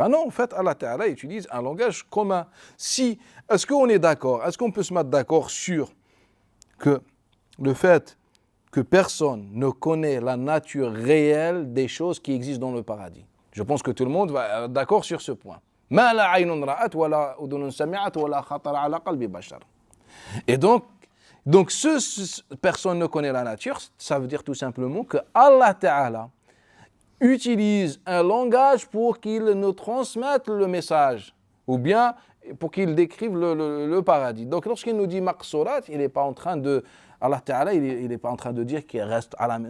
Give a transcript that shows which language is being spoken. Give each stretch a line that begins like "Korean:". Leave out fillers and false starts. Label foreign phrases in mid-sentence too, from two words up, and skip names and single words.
French: Non, en fait,
Arabic: الله تعالى
French: utilise un langage commun. Est-ce qu'on est d'accord? Est-ce qu'on peut se mettre d'accord sur que le fait que personne ne connaît la nature réelle des choses qui existent dans le paradis? Je pense que tout le monde va être d'accord sur ce point.
Arabic: ما لا عين رأت ولا أذن سمعت ولا خطر على قلب بشر.
French: Et donc personne ne connaît la nature, ça veut dire tout simplement que
Arabic: الله تعالى
French: utilise un langage pour qu'il nous transmette le message, ou bien pour qu'il décrive le paradis. Donc lorsqu'il nous dit maqsurat, il n'est pas en train de...
Arabic: الله تعالى,
French: il n'est pas en train de dire qu'il reste à la main.